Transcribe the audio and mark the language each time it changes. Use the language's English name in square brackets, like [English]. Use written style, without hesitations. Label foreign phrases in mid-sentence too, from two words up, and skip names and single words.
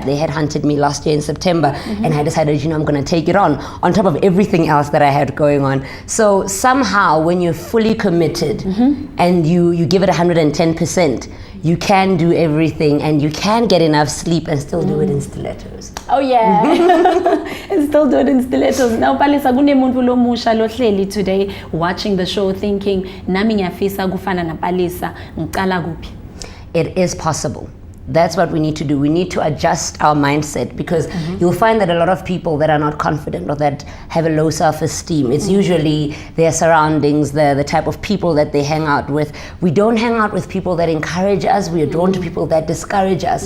[English] They had hunted me last year in September, and I decided, I'm going to take it on top of everything else that I had going on. So somehow, when you're fully committed and you give it 110%, you can do everything, and you can get enough sleep and still do it in stilettos. Oh yeah. And still do it in stilettos. [Swati] Now Palisa, kunemuntu lomusha lohleli [English] today watching the show thinking [Swati] nami ngiyafisa kufana na Palisa, ngiqala kuphi? [English] It is possible. That's what we need to do. We need to adjust our mindset, because you'll find that a lot of people that are not confident or that have a low self-esteem, it's usually their surroundings, the type of people that they hang out with. We don't hang out with people that encourage us. We are drawn to people that discourage us.